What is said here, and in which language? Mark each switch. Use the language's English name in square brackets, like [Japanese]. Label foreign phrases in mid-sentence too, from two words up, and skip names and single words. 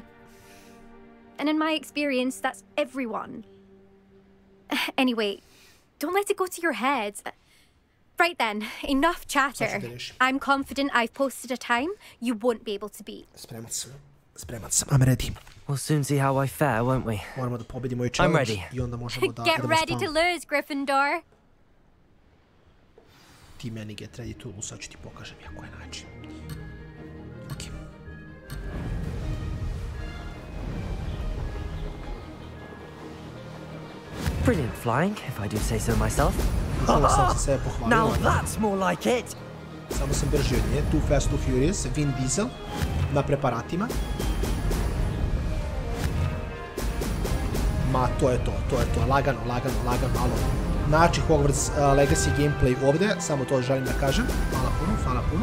[English] And in my experience, that's everyone. Anyway, don't let it go to your head. Right then, enough chatter. I'm confident I've posted a time you won't be able to beat. [Serbian] Spremat sam, [English] I'm ready. We'll soon see how I fare, won't we? [Serbian] Moramo da pobedimo ovaj challenge. [English] I'm ready. [Serbian] I onda možemo da [English] Get ready to lose, Gryffindor. [Serbian] Ti meni [English] get ready to lose, [Serbian] sad ću ti pokažem ja koji način. Ok. [English] Brilliant flying, if I do say so myself. Now that's more like it. [Serbian] Samo sam brži od nje. Too Fast, Too Furious, Vin Diesel na preparatima. Ma, to je to. Lagano, alo. Znači, Hogwarts Legacy gameplay ovde, samo to želim da kažem. Hvala puno.